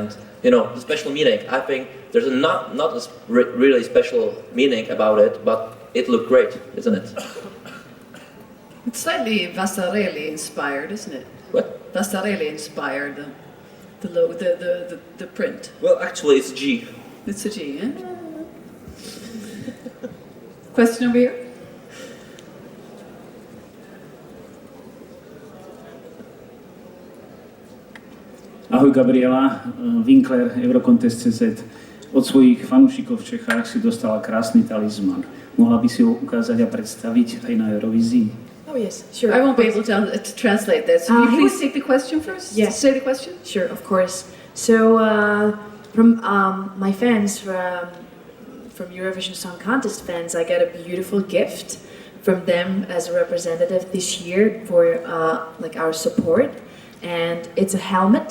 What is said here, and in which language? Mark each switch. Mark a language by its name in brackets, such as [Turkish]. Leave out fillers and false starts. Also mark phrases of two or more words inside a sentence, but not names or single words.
[English] And the special meaning. I think there's not a really special meaning about it, but it looked great, isn't it? It's slightly Vasarely inspired, isn't it? What? Vasarely inspired the print. Well, actually, it's G. It's a G, eh? Question over here? [Slovak] Ahoj Gabriela, Winkler, Eurocontest.cz. Od svojich fanúšikov v Čechách si dostala krásny talizman. Mohla by si ho ukázať a predstaviť aj na Eurovízii? [English] Oh yes, sure. I won't be able to translate that. So will you please take the question first? Yes. Say the question. Sure, of course. So from my fans from Eurovision Song Contest fans, I got a beautiful gift from them as a representative this year for like our support, and it's a helmet.